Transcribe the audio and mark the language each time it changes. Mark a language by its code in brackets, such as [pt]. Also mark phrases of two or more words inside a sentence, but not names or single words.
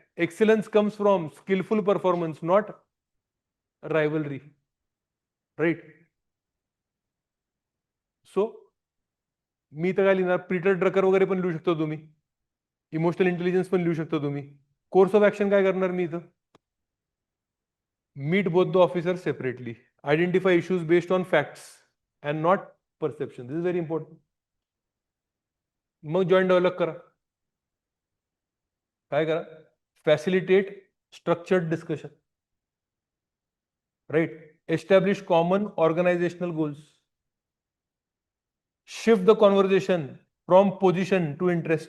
[en] Excellence comes from skillful performance, not rivalry. [mr] राईट. सो मी तर काय लिहिणार? पीटर ड्रकर वगैरे पण लिहू शकतो तुम्ही. [en] emotional intelligence [mr] पण लिहू शकतो तुम्ही. [en] course of action [mr] काय करणार मी इथं? [en] Meet both the officer separately. Identify issues based on facts and not perception. This is very important. [mr] मग [en] joint develop [mr] करा. काय करा? [en] Facilitate structured discussion. Right. Establish common organizational goals. Shift the conversation from position to interest.